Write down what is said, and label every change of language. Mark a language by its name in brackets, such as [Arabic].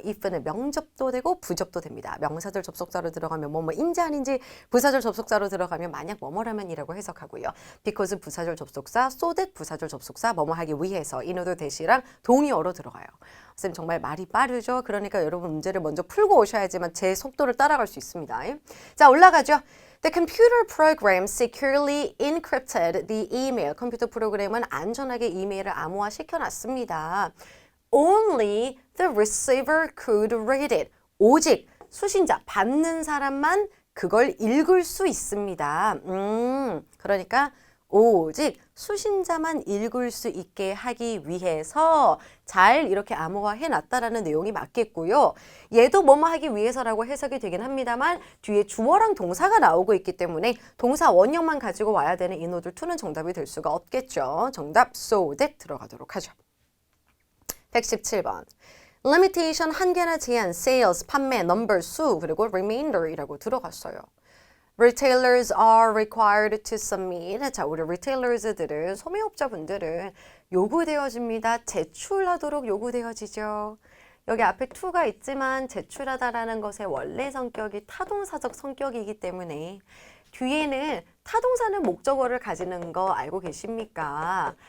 [Korean] if는 명접도 되고 부접도 됩니다. 명사절 접속사로 들어가면 뭐뭐인지 아닌지, 부사절 접속사로 들어가면 만약 뭐뭐라면이라고 해석하고요. because 부사절 접속사, so that 부사절 접속사, 뭐뭐 하기 위해서 in order that이랑 동의어로 들어가요. 선생님 정말 말이 빠르죠? 그러니까 여러분 문제를 먼저 풀고 오셔야지만 제 속도를 따라갈 수 있습니다. 자, 올라가죠. [English] The computer program securely encrypted the email. [Korean] 컴퓨터 프로그램은 안전하게 이메일을 암호화 시켜놨습니다. [English] Only the receiver could read it. [Korean] 오직 수신자, 받는 사람만 그걸 읽을 수 있습니다. 그러니까 오직 수신자만 읽을 수 있게 하기 위해서 잘 이렇게 암호화 해놨다라는 내용이 맞겠고요. 얘도 뭐뭐 하기 위해서라고 해석이 되긴 합니다만 뒤에 주어랑 동사가 나오고 있기 때문에 동사 원형만 가지고 와야 되는 in order to는 정답이 될 수가 없겠죠. 정답 so that 들어가도록 하죠. 117번. limitation 한계나 제한, sales, 판매, number, 수, 그리고 remainder이라고 들어갔어요. [English] Retailers are required to submit. [Korean] 자, 우리 retailers들은 소매업자분들은 요구되어집니다. 제출하도록 요구되어지죠. 여기 앞에 to가 있지만 제출하다라는 것의 원래 성격이 타동사적 성격이기 때문에 뒤에는 타동사는 목적어를 가지는 거 알고 계십니까?